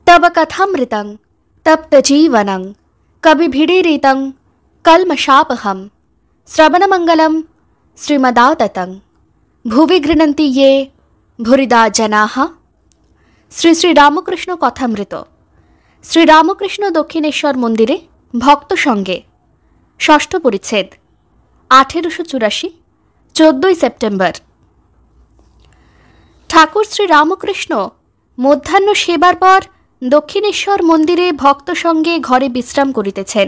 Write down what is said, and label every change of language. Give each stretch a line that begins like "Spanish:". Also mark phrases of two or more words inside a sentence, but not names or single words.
Sanskrit: तव कथामृतं तप्तजीवनं कविभिडीरितं कल्मषापहं श्रवणमंगलं श्रीमदाततं भुवि गृह्णन्ति ये भूरिदा जनाः।
Bangla: শ্রী শ্রী রামকৃষ্ণ কথামৃত। শ্রীরামকৃষ্ণ দক্ষিণেশ্বর মন্দিরে ভক্ত সঙ্গে ষষ্ঠ পরিচ্ছেদ 1884 14 সেপ্টেম্বর। ঠাকুর শ্রী রামকৃষ্ণ মধ্যাহ্ন সেবার পর দক্ষিণেশ্বর মন্দিরে ভক্ত সঙ্গে ঘরে বিশ্রাম করিতেছেন।